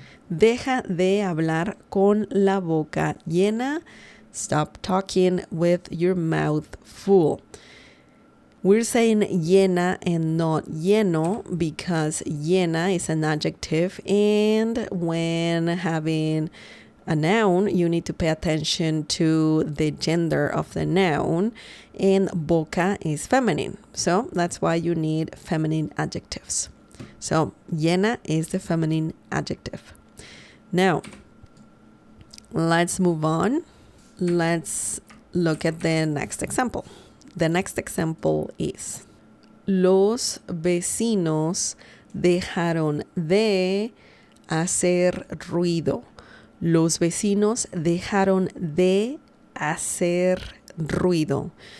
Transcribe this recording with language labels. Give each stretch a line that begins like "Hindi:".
Spanish: Deja de hablar con la boca llena.
English: Stop talking with your mouth full. We're saying llena and not lleno because llena is an adjective, and when having a noun, you need to pay attention to the gender of the noun, and boca is feminine. So that's why you need feminine adjectives. So llena is the feminine adjective. Now, let's move on. Let's look at the next example. The next example is:
Spanish: Los vecinos dejaron de hacer ruido. Los vecinos dejaron de hacer ruido.